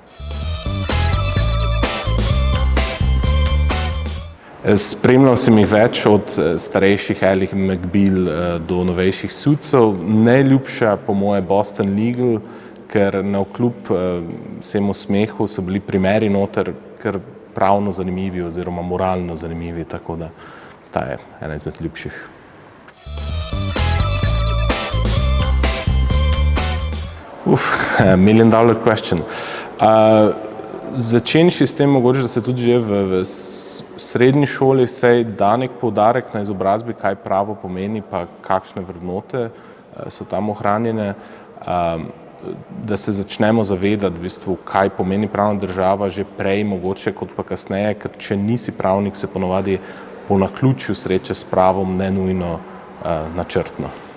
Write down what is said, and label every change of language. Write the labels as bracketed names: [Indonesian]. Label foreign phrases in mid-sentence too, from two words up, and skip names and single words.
[Slovenian] Spremljal sem jih več od starejših Ally McBeal do novejših Suitsov. Najljubša po moje Boston Legal, ker navkljub vsemu smehu so bili primeri noter kar pravno zanimivi oziroma moralno zanimivi, tako da ta je ena izmed ljubših. [English] Million dollar question. [Slovenian] Začenši s tem mogoče, da se tudi že v srednji šoli vsaj da nek poudarek na izobrazbi, kaj pravo pomeni, pa kakšne vrednote so tam ohranjene, da se začnemo zavedati v bistvu, kaj pomeni pravna država že prej mogoče kot pa kasneje, ker če nisi pravnik, se ponavadi po naključju sreče s pravom ne nujno načrtno.